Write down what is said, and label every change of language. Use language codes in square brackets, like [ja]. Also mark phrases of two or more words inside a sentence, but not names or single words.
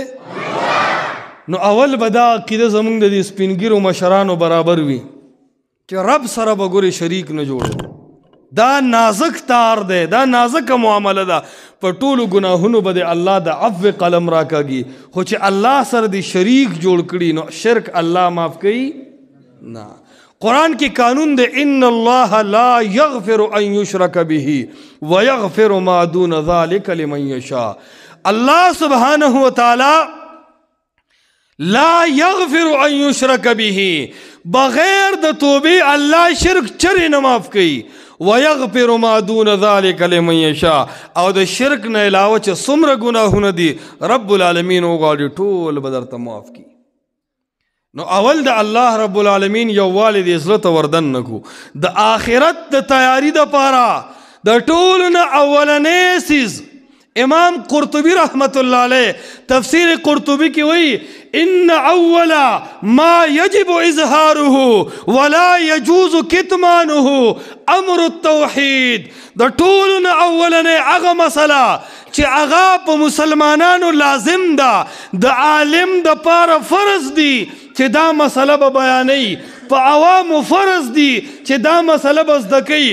[ps] نو اول به دا عقیده زمونږ د دې سپینګیرو مشرانو برابر وي چې رب سره به ګورې شریک نه جوړو. دا نازک تار دی، دا نازکه معامله ده. په ټولو ګناهونو به د الله د عفو قلم راکاږي، خو چې الله سره د شریک جوړ کړي نو شرک الله معاف کوي نه. [ur] قرآن کی قانون دے [ar] ان اللہ لا یغفر ان یشرک به ویغفر ما دون ذلک لمن یشاء. اللہ سبحانہ وتعالی لا یغفر ان یشرک به، [ps] بغیر د توبې الله شرک چرې نه معاف کوي. [ar] ویغفر ما دون ذلک لمن یشاء، [ps] او د شرک نه علاوه چې څومره ګناهونه دي رب العالمین وغواړي ټول به درته معاف کړي. نو اول د الله رب العالمین یووالی د زړه ته وردن نکو. د آخرت د تیاری دپاره د ټولو نه اولنی څیز امام قرطبی [ar] رحمت الله علیه [ps] تفسیر قرطبی کی وی [ar] ان اول ما یجب اظهاره ولا يجوز کتمانه امر التوحید. [ps] د ټولو نه اولنی هغه مسله چې هغه په مسلمانانو لازم ده، د عالم دپاره فرض دی چې دا مسله به بیانوي، په عوامو فرض دی چې دا مسله به زده کوي.